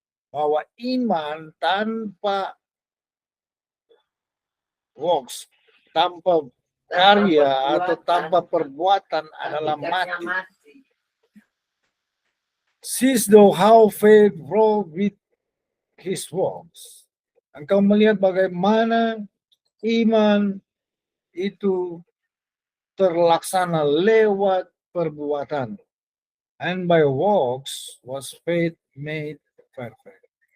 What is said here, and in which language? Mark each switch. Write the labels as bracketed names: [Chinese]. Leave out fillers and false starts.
[Indonesian] Bahwa iman tanpa works, tanpa karya atau tanpa perbuatan adalah mati. [English] Seest thou how faith wrought with his works. [Indonesian] Engkau melihat bagaimana iman itu terlaksana lewat perbuatan. [English] And by works was faith made perfect.